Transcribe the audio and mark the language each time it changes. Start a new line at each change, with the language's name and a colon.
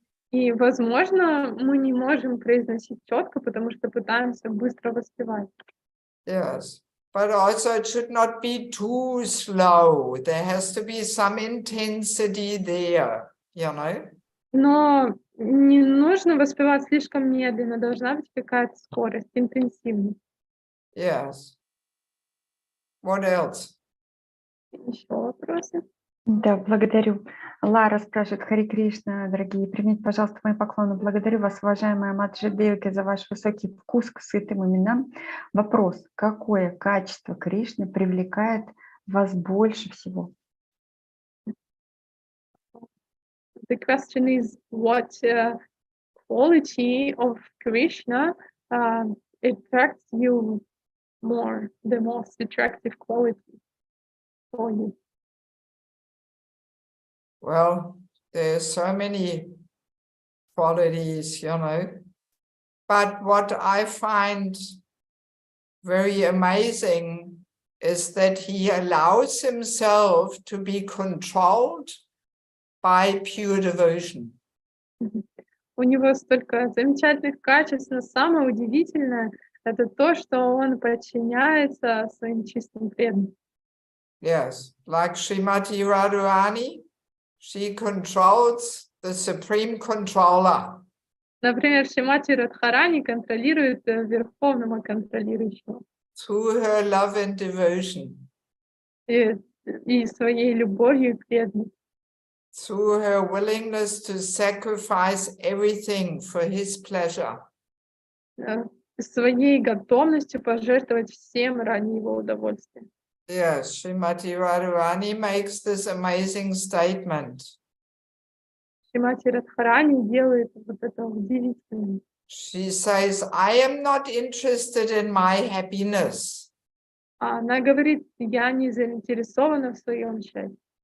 Russian: И, возможно, мы не можем произносить четко, потому что пытаемся быстро воспевать.
English: Yes. But also it should not be too slow. There has to be some intensity there,
Russian: Но не нужно воспевать слишком медленно, должна быть какая-то скорость, интенсивность.
English: Yes. What else?
Russian: Еще вопросы? Да, благодарю. Лара спрашивает: Хари Кришна, дорогие, примите, пожалуйста, мои поклоны. Благодарю вас, уважаемая матаджи Деваки, за ваш высокий вкус к святым именам. Вопрос: какое качество Кришны привлекает вас больше всего?
English: The question is, what quality of Krishna attracts you more, the most attractive quality for you? Well, there's so many qualities, but what I find very amazing is that he allows himself to be controlled by pure devotion.
Russian: У него столько замечательных качеств, но самое удивительное — это то, что он подчиняется своим чистым преданным.
English: Yes, like Srimati Radharani, she controls the supreme controller.
Russian: Например, Шримати Радхарани контролирует верховного контролирующего
English: Through her love and devotion,
Russian: и своей любовью и преданностью,
English: through her willingness to sacrifice everything for his pleasure.
Russian: своей готовностью пожертвовать всем ради его удовольствия.
English: Yes, Srimati Radharani makes this amazing statement.
Russian: Шримати Радхарани делает вот это удивительное.
English: She says, I am not interested in my happiness.
Russian: Она говорит, я не заинтересована в своем счастье.